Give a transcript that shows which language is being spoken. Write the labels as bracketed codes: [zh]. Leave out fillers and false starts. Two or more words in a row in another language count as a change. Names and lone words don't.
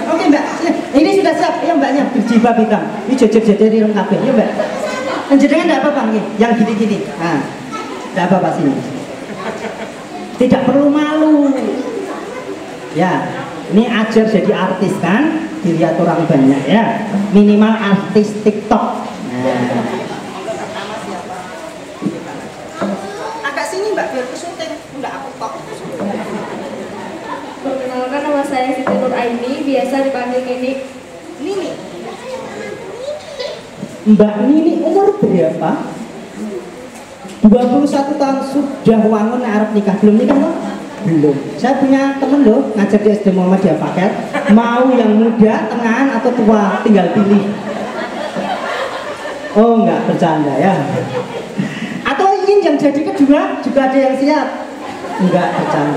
[id] Oke mbak ini sudah siap ya mbaknya berjilbab hitam ini jejer-jejer di lengkap ya mbak jenengan enggak apa-apa nih yang gini-gini nah enggak apa-apa sini tidak perlu malu ya ini ajar jadi artis kan dilihat orang banyak ya minimal artis TikTok nah. Mbak biar kesunting, enggak [jv] aku tok. [id] Perkenalkan nama saya Siti Nur Aini, biasa dipanggil Nini. Nini. Mbak Nini umur berapa? 21 tahun sudah [jv] wangun arep nikah, [id] belum nikah loh? Belum. Saya punya temen loh ngajar di SD Muhammadiyah Paket, mau yang muda, tengahan atau tua, tinggal pilih. Oh enggak bercanda ya. Yang jadi kedua juga ada yang siap enggak bercanda.